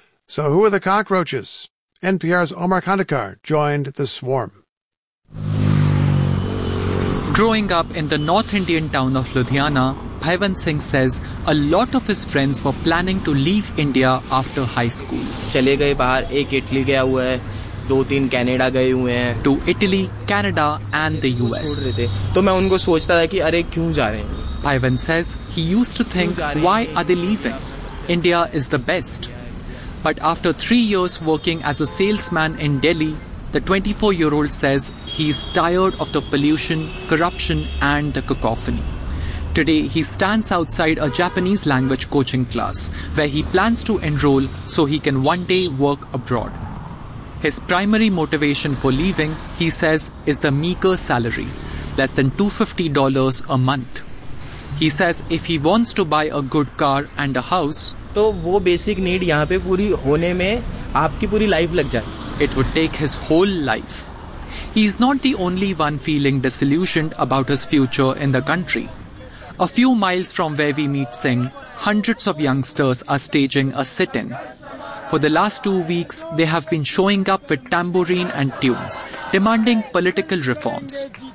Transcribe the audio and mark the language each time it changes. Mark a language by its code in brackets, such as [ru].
[en] So who are the cockroaches? NPR's Omar Khandekar joined the swarm. Growing up in the North Indian town of Ludhiana, Bhaiwan Singh says a lot of his friends were planning to leave India after high school. [hi] चले गए बाहर, एक Italy गया हुआ है, दो तीन Canada गए हुए हैं. [en] To Italy, Canada and the US. [hi] तो मैं उनको सोचता था कि अरे क्यों जा रहे हैं. [en] Bhaiwan says he used to think, why are they leaving? India is the best. But after 3 years working as a salesman in Delhi, the 24-year-old says he's tired of the pollution, corruption and the cacophony. Today, he stands outside a Japanese language coaching class where he plans to enroll so he can one day work abroad. His primary motivation for leaving, he says, is the meager salary, less than $250 a month. He says if he wants to buy a good car and a house, [hi] तो वो [en] basic need [hi] यहाँ पे पूरी होने में आपकी पूरी life लग जाए. [en] It would take his whole life. He is not the only one feeling disillusioned about his future in the country. A few miles from where we meet Singh, hundreds of youngsters are staging a sit-in. For the last 2 weeks, they have been showing up with tambourine and tunes, demanding political reforms.